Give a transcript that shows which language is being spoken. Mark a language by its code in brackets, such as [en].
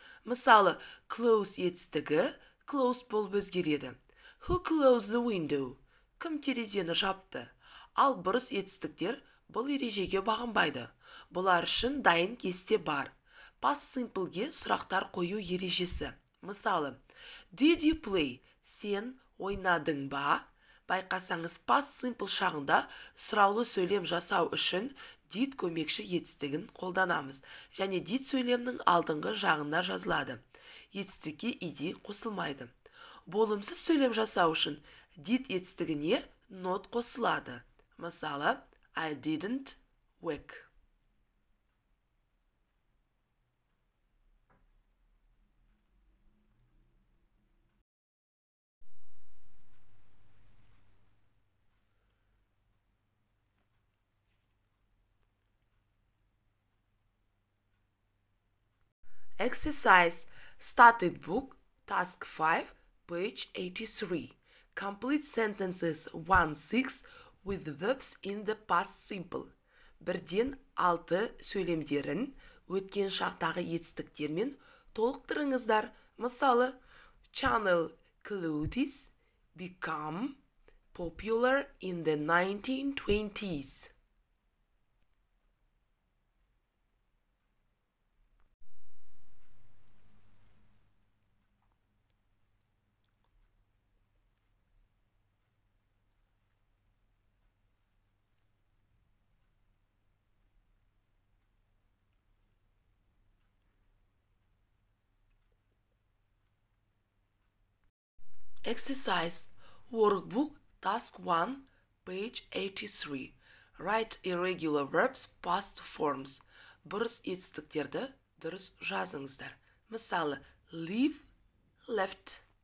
[kk] Мысалы, close етістігі close болып өзгереді. [en] Who closed the window? [kk] Кім терезені жапты? Ал бұрыс етістіктер бұл ережеге бағынбайды. Бұлар үшін дайын кесте бар. Past simpleге сұрақтар қою ережесі. Мысалы, [en] did you play? [kk] Сен ойнадың ба? Байқасаңыз past simple шағында сұраулы сөйлем жасау үшін did көмекші етістігін қолданамыз. Және did сөйлемнің алдыңғы жағына жазылады. Етістікке ed қосылмайды. Болымсыз сөйлем жасау үшін did етістігіне not қосылады. Мысалы, [en] I didn't work. Exercise. Started book. Task 5. Page 83. Complete sentences 1-6 with verbs in the past simple. [kk] 1-6 сөйлемдерін өткен шақтағы етістіктермен толықтырыңыздар. Мысалы, [en] channel clothes become popular in the 1920s. Exercise. Workbook. Task 1. Page 83. Write irregular verbs past forms. [kk] Бұрыс етістіктерді дұрыс жазыңыздар. Мысалы, leave, left.